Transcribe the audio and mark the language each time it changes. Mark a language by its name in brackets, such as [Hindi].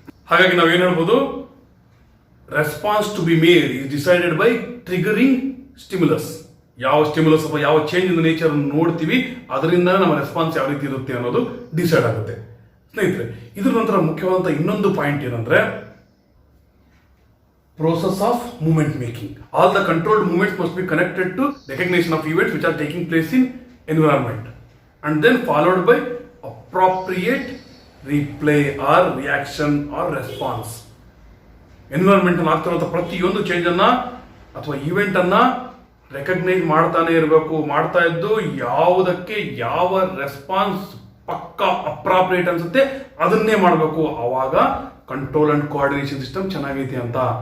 [Kannada] ಹಾಗಾಗಿ ನಾವೇನು ಹೇಳ್ಬೋದು, [English] Response to be made is decided by triggering stimulus. [Kannada] ಯಾವ ಸ್ಟಿಮ್ಯುಲಸ್ ಅಥವಾ ಯಾವ ಚೇಂಜ್ ಇನ್ ನೇಚರ್ ನೋಡ್ತೀವಿ ಅದರಿಂದ ನಮ್ಮ ರೆಸ್ಪಾನ್ಸ್ ಯಾವ ರೀತಿ ಇರುತ್ತೆ ಅನ್ನೋದು ಡಿಸೈಡ್ ಆಗುತ್ತೆ. ಸ್ನೇಹಿತರೆ, ಇದ್ರ ನಂತರ ಮುಖ್ಯವಾದಂಥ ಇನ್ನೊಂದು ಪಾಯಿಂಟ್ ಏನಂದ್ರೆ [English] process of movement making. All the controlled movements must be connected to recognition of events which are taking place in environment and then followed by appropriate replay or reaction or response. [Kannada] Environment ಅಲ್ಲಿ ಆಗ್ತಿರುವಂಥ ಪ್ರತಿಯೊಂದು change ಅನ್ನ ಅಥವಾ event ಅನ್ನ recognise ಮಾಡ್ತಾನೆ ಇರಬೇಕು. ಮಾಡ್ತಾ ಇದ್ದು ಯಾವುದಕ್ಕೆ ಯಾವ ರೆಸ್ಪಾನ್ಸ್ ಪಕ್ಕಾ ಅಪ್ರಾಪ್ರಿಯೇಟ್ ಅನ್ಸುತ್ತೆ ಅದನ್ನೇ ಮಾಡಬೇಕು. ಆವಾಗ ಕಂಟ್ರೋಲ್ ಅಂಡ್ ಕೋಆರ್ಡಿನೇಷನ್ ಸಿಸ್ಟಮ್ ಚೆನ್ನಾಗೈತಿ ಅಂತ.